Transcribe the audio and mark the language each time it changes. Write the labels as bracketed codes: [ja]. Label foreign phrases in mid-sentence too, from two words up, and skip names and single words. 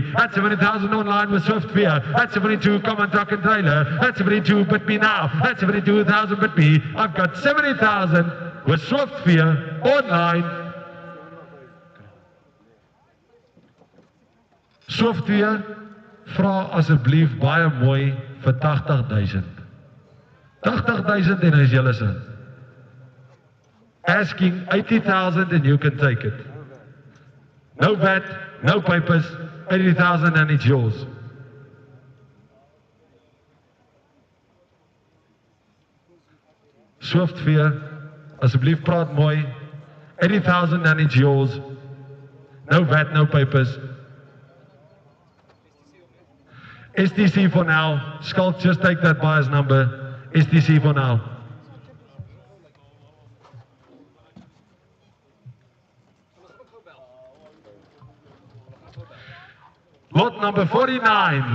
[en] At 70,000 online with Swift here. At 72, come on, truck and trailer. At 72, but me now. At 72,000, but me. I've got 70,000 with Swift here online. [af] Swift weer, vra asseblief baie mooi vir 80,000. 80,000 en is julle se. [en] Asking 80,000 and you can take it. No VAT, no papers, 80,000 and it's yours. [af] Swift weer, asseblief praat mooi. [en] 80,000 and it's yours. No VAT, no papers. STC for now. Skulk, just take that buyer's number. STC for now. Lot number 49.